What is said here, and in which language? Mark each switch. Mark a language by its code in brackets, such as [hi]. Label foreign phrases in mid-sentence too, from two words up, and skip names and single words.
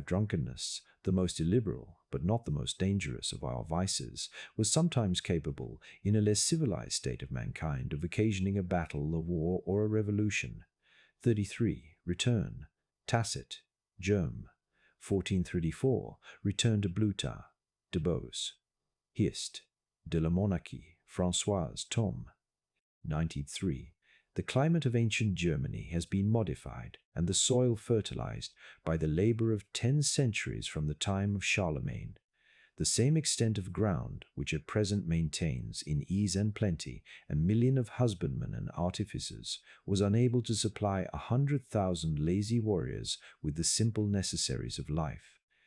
[en] Drunkenness, the most illiberal, but not the most dangerous of our vices, was sometimes capable, in a less civilized state of mankind, of occasioning a battle, a war, or a revolution. 33. Return. Tacit. Germ. 1434. Return de Bluta. De Bose. Hist. De la Monarchie. François. Tome. 93. The climate of ancient Germany has been modified and the soil fertilized by the labor of 10 centuries from the time of Charlemagne. The same extent of ground which at present maintains, in ease and plenty, a million of husbandmen and artificers, was unable to supply 100,000 lazy warriors with the simple necessaries of life.